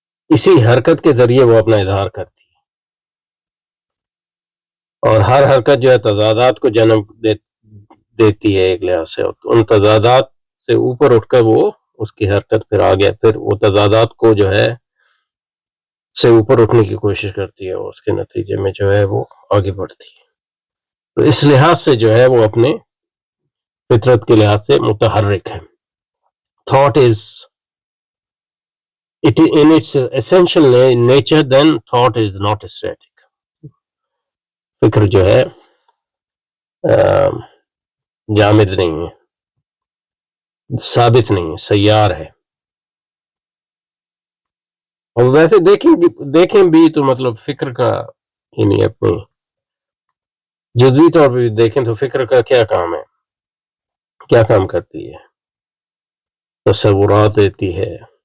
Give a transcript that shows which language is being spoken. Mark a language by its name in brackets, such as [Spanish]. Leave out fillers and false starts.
[Urdu] اسی حرکت کے ذریعے وہ اپنا اظہار کرتی ہے، اور ہر حرکت جو ہے تضادات کو جنم دیتی ہے ایک لحاظ سے. ان تضادات سے اوپر اٹھ کر وہ اس کی حرکت پھر آگے پھر وہ تضادات کو جو ہے سے اوپر اٹھنے کی کوشش کرتی ہے، اور اس کے نتیجے میں جو ہے وہ آگے بڑھتی ہے. تو اس لحاظ سے جو ہے وہ اپنے فطرت کے لحاظ سے متحرک ہے. [English] Thought is it in its essential nature, then thought is not static. [Urdu] فکر جو ہے جامد نہیں ہے، ثابت نہیں ہے، سیار ہے. اور ویسے دیکھیں بھی تو مطلب فکر کا یعنی اپنی جزوی طور پہ دیکھیں تو فکر کا کیا کام ہے، کیا کام کرتی ہے؟ تصورات دیتی ہے.